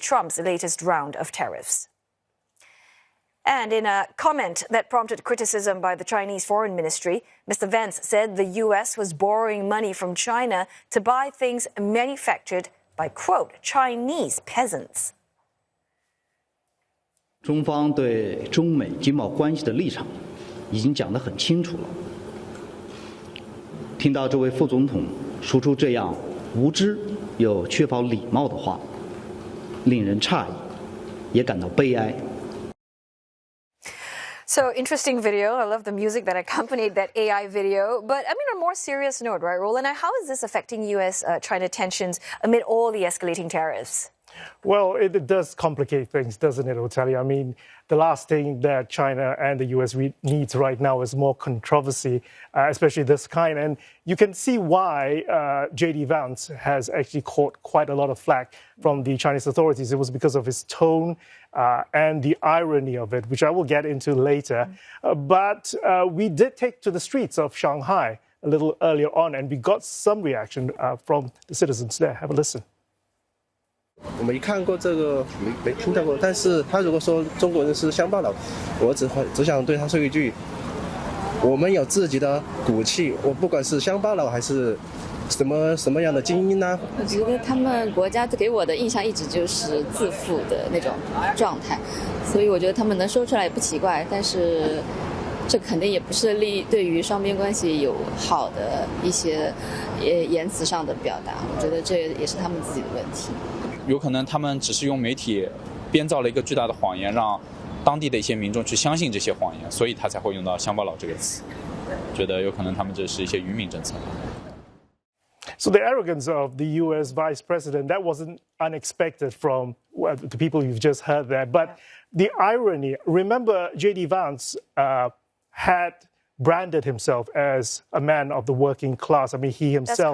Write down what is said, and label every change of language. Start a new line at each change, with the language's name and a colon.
English: Trump's latest round of tariffs. And in a comment that prompted criticism by the Chinese Foreign Ministry, Mr. Vance said the U.S. was borrowing money from China to buy things manufactured by, quote, Chinese peasants.
Chinese: 中方对中美经贸关系的立场已经讲得很清楚了。听到这位副总统说出这样无知又缺乏礼貌的话，令人诧异，也感到悲哀。
English: So, interesting video. I love the music that accompanied that AI video. But, I mean, on a more serious note, right, Roland? How is this affecting U.S.-China tensions amid all the escalating tariffs? Well, it does complicate things, doesn't it, Otali? I mean, the last thing that China and the U.S. needs right now is more controversy, especially this kind. And you can see why J.D. Vance has actually caught quite a lot of flack from the Chinese authorities. It was because of his tone and the irony of it, which I will get into later. But we did take to the streets of Shanghai a little earlier on, and we got some reaction from the citizens there. Have a listen.
Chinese: 我们一看过这个没听到过，但是他如果说中国人是乡巴佬，我只想对他说一句：我们有自己的骨气，我不管是乡巴佬还是什么样的精英呢？我觉得他们国家给我的印象一直就是自负的那种状态，所以我觉得他们能说出来也不奇怪，但是这肯定也不是对于双边关系有好的一些言辞上的表达，我觉得这也是他们自己的问题。有可能他们只是用媒体编造了一个巨大的谎言，让当地的一些民众去相信这些谎言，所以他才会用到乡巴佬这个词。觉得有可能他们这是一些愚民政策。
English: So the arrogance of the U.S. Vice President, that wasn't unexpected from the people you've just heard there. But the irony, remember J.D. Vance had branded himself as a man of the working class. I mean, he himself...